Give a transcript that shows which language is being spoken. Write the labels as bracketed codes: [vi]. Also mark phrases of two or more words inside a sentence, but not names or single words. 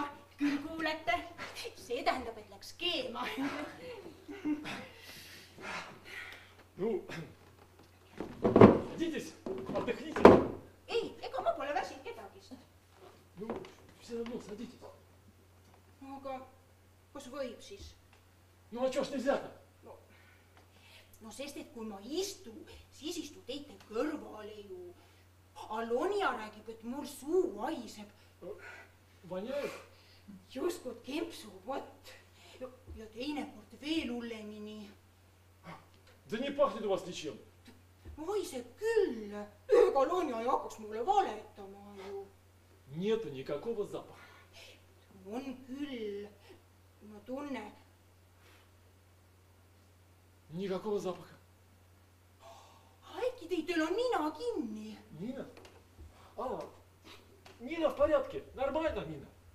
[et] Küll kuulete. See tähendab, et läks keema. [ru] Ну, садитесь, отдохните. [et] Ei, ega ma pole väsinud kedagist. [ru] Ну, все равно садитесь. [et] Aga kas võib siis? [ru] Ну, а чё ж нельзя-то? [et] No sest, et kui ma istu, siis istu teite kõrvale ju. Lonja räägib, et mul suu haiseb. [ru] Воняет? [et] Justkui kempsu, vot. Ja teinekord veel hullemini. [ru] Да не пахнет у вас ничем. [et] Haiseb küll. Ega Lonja ei hakkaks mulle valetama ju. [ru] Нету никакого запаха. [et] On küll. Ma tunne. [ru] Никакого запаха. [et] Äkki teil on nina kinni? [ru] Нина? Нина в порядке. Нормально, Нина.